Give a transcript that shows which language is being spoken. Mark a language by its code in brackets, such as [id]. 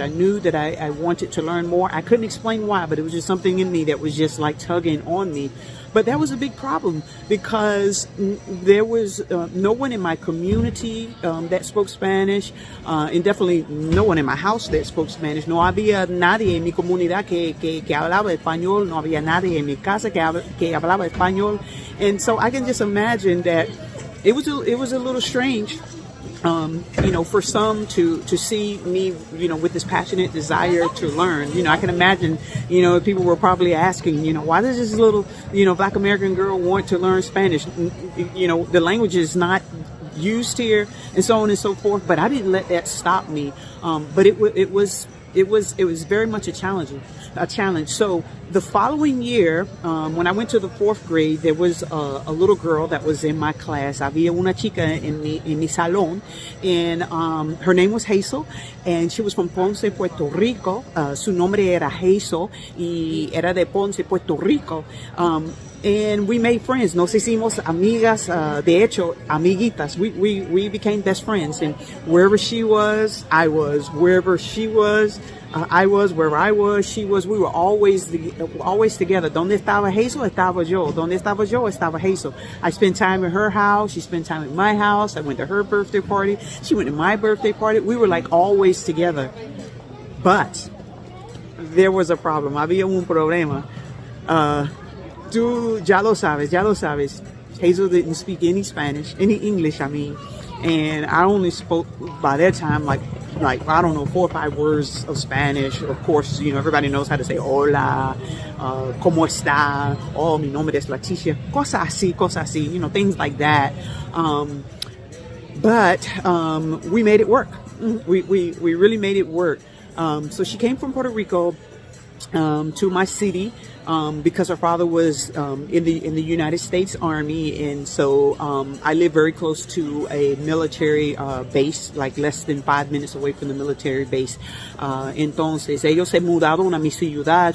[en] I knew that I wanted to learn more. I couldn't explain why, but it was just something in me that was just like tugging on me. But that was a big problem because there was no one in my community that spoke Spanish, and definitely no one in my house that spoke Spanish. [es] No había nadie en mi comunidad que hablaba español. No había nadie en mi casa que hablaba español. [en] And so I can just imagine that it was a little strange, for some to see me, with this passionate desire to learn. I can imagine, people were probably asking, why does this little, Black American girl want to learn Spanish? The language is not used here, and so on and so forth. But I didn't let that stop me. But it was very much a challenge. So the following year, when I went to the 4th grade, there was a little girl that was in my class. [es] Había una chica en mi salón, [en] and her name was Hazel, and she was from Ponce, Puerto Rico. [es] Su nombre era Hazel, y era de Ponce, Puerto Rico. [en] And we made friends. [es] Nos hicimos amigas, de hecho, amiguitas. [en] We became best friends. And wherever she was, I was. Wherever she was, I was. Wherever I was, she was. We were always together. [es] Donde estaba Hazel, estaba yo. Donde estaba yo, estaba Hazel. [en] I spent time at her house. She spent time at my house. I went to her birthday party. She went to my birthday party. We were like always together. But there was a problem. [es] Había un problema. Tú ya lo sabes. [en] Hazel didn't speak any English, and I only spoke by that time like I don't know, 4 or 5 words of Spanish. Of course, everybody knows how to say [es] hola, cómo está, [en] oh, [es] mi nombre es Leticia, cosas así, [en] things like that. But we made it work. We really made it work. So she came from Puerto Rico to my city because her father was in the United States Army, and so I live very close to a military base, like less than 5 minutes away from the military base. [es] Entonces ellos se mudaron a mi ciudad.